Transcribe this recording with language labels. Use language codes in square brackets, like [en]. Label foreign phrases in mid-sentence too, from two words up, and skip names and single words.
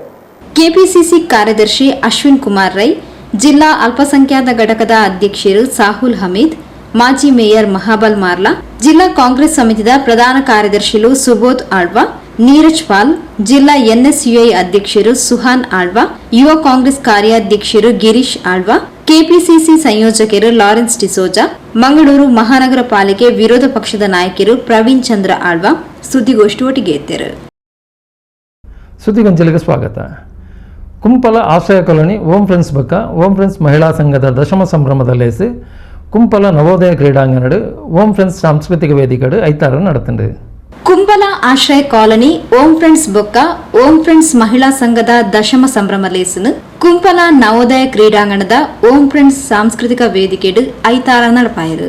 [tcy] ಕೆಪಿಸಿಸಿ ಕಾರ್ಯದರ್ಶಿ ಅಶ್ವಿನ್ ಕುಮಾರ್ ರೈ, ಜಿಲ್ಲಾ ಅಲ್ಪಸಂಖ್ಯಾತ ಘಟಕದ ಅಧ್ಯಕ್ಷರು ಸಾಹುಲ್ ಹಮೀದ್, ಮಾಜಿ ಮೇಯರ್ ಮಹಾಬಲ್ ಮಾರ್ಲಾ, ಜಿಲ್ಲಾ ಕಾಂಗ್ರೆಸ್ ಸಮಿತಿಯ ಪ್ರಧಾನ ಕಾರ್ಯದರ್ಶಿಗಳು ಸುಬೋಧ್ ಆಳ್ವಾ, ನೀರಜ್ ಪಾಲ್, ಜಿಲ್ಲಾ ಎನ್ಎಸ್ಯುಐ ಅಧ್ಯಕ್ಷರು ಸುಹಾನ್ ಆಳ್ವಾ, ಯುವ ಕಾಂಗ್ರೆಸ್ ಕಾರ್ಯಾಧ್ಯಕ್ಷರು ಗಿರೀಶ್ ಆಳ್ವಾ, ಕೆಪಿಸಿಸಿ ಸಂಯೋಜಕರು ಲಾರೆನ್ಸ್ ಡಿಸೋಜಾ, ಮಂಗಳೂರು ಮಹಾನಗರ ಪಾಲಿಕೆ ವಿರೋಧ ಪಕ್ಷದ ನಾಯಕರು ಪ್ರವೀಣ್ ಚಂದ್ರ ಆಳ್ವಾ ಸುದ್ದಿಗೋಷ್ಠಿ ಒಟ್ಟಿಗೆ ಎತ್ತರು. [kn] ಸುದ್ದಿಗೊಂಚಲಿಗೆ ಸ್ವಾಗತ. [tcy] ಕುಂಪಲ ಆಶ್ರಯ ಕಾಲೋನಿ ಓಂ ಫ್ರೆಂಡ್ಸ್ ಬಕ್ಕ ಓಂ ಫ್ರೆಂಡ್ಸ್ ಮಹಿಳಾ ಸಂಘದ ದಶಮ ಸಂಭ್ರಮದ ಲೇಸು ಕುಂಪಲ ನವೋದಯ ಕ್ರೀಡಾಂಗಣಡು ಓಂ ಫ್ರೆಂಡ್ಸ್ ಸಾಂಸ್ಕೃತಿಕ ವೇದಿಕೆಡು ಐತಾರ ನಡೆತಂಡು. ಕುಂಪಲ ಆಶ್ರಯ ಕಾಲೋನಿ ಓಂ ಫ್ರೆಂಡ್ಸ್ ಬೊಕ್ಕ ಓಂ ಫ್ರೆಂಡ್ಸ್ ಮಹಿಳಾ ಸಂಘದ ದಶಮ ಸಂಭ್ರಮ ಲೇಸನು ಕುಂಪಲ ನವೋದಯ ಕ್ರೀಡಾಂಗಣದ ಓಂ ಫ್ರೆಂಡ್ಸ್ ಸಾಂಸ್ಕೃತಿಕ ವೇದಿಕೆಡು ಐತಾರ ನಡಪಾಯರು.